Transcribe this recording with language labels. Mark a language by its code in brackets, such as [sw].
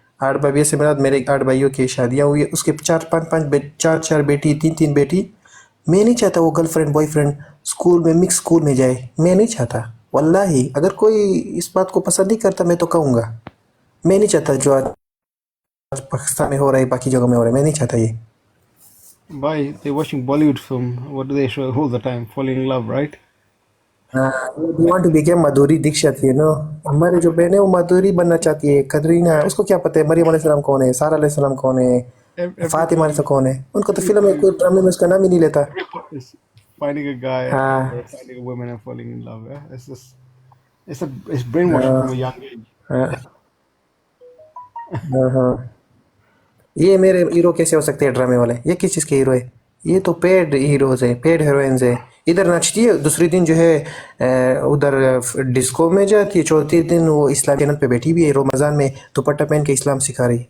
[hi] 8 भाभियों से मेरा मेरे 8 भाइयों की शादियाँ हुई है, उसके 4 बेटी 3 बेटी। मैं नहीं चाहता वो गर्लफ्रेंड बॉयफ्रेंड स्कूल में मिक्स स्कूल में जाए, मैं नहीं चाहता वल्लाही। अगर कोई इस बात को पसंद नहीं करता मैं तो कहूँगा, मैं नहीं चाहता जो आज पाकिस्तान में हो रहा है, बाकी जगहों में हो रहा है, मैं नहीं चाहता ये। [en] Why they're watching Bollywood film? What do they show all the time? Falling in love, right? Want to become Madhuri Dixit, you know. [hi] हमारे जो बहन है वो माधुरी बनना चाहती है, कतरीना, उसको क्या पता है मरियम अलैहिस्सलाम कौन है, सारा अलैहिस्सलाम कौन है, फातिमा अलैहिस्सलाम कौन है, उनको तो फिल्म में कोई ड्रामे में उसका नाम ही नहीं लेता। [en] Everybody is finding a guy [hi] हाँ [en] or finding a woman and falling in love. Yeah, it's just it's brainwashing from a young age. [hi] हाँ हाँ हाँ। ये मेरे हीरो कैसे हो सकते हैं ड्रामे वाले, ये किस चीज़ के हीरो है, ये तो पेड हीरोज है, पेड हीरोइंस है। इधर नाचती है, दूसरे दिन जो है उधर डिस्को में जाती है, चौथे दिन वो इस्लाम चैनल पे बैठी हुई है रमज़ान में, दुपट्टा पहन के इस्लाम सिखा रही।